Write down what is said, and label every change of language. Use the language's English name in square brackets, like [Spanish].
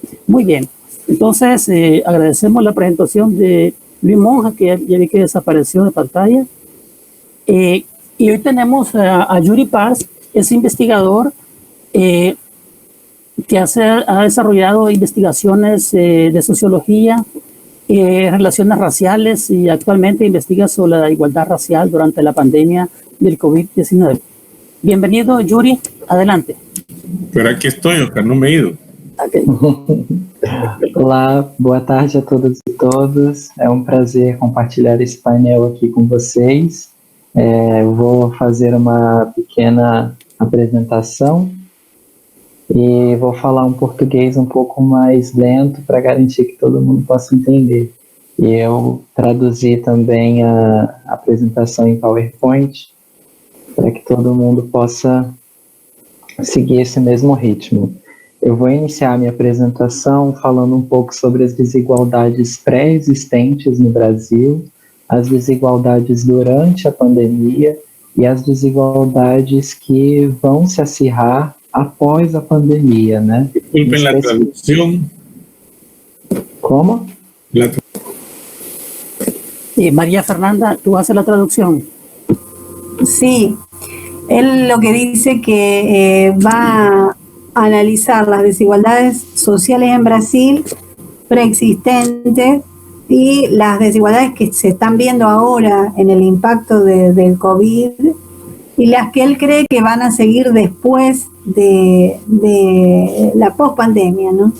[Spanish] Muy bien, entonces agradecemos la presentación de Luis Monja, que ya vi que desapareció de pantalla, y hoy tenemos a Yuri Paz, es investigador que ha desarrollado investigaciones de sociología, relaciones raciales, y actualmente investiga sobre la igualdad racial durante la pandemia del COVID-19. Bienvenido, Yuri, adelante. Pero aquí estoy, Oscar, no me he ido. Okay. [Portuguese] Olá, boa tarde a todas e todos. É um prazer compartilhar esse painel aqui com vocês. Vou fazer uma pequena apresentação e vou falar um português um pouco mais lento para garantir que todo mundo possa entender. E eu traduzi também a apresentação em PowerPoint para que todo mundo possa seguir esse mesmo ritmo. Eu vou iniciar minha apresentação falando um pouco sobre as desigualdades pré-existentes no Brasil, as desigualdades durante a pandemia e as desigualdades que vão se acirrar após a pandemia, né? [Spanish] Disculpen la traducción. ¿Cómo? María Fernanda, ¿tú haces la traducción? Sí, él lo que dice que va a analizar las desigualdades sociales en Brasil preexistentes y las desigualdades que se están viendo ahora en el impacto del COVID y las que él cree que van a seguir después de la pospandemia, ¿no?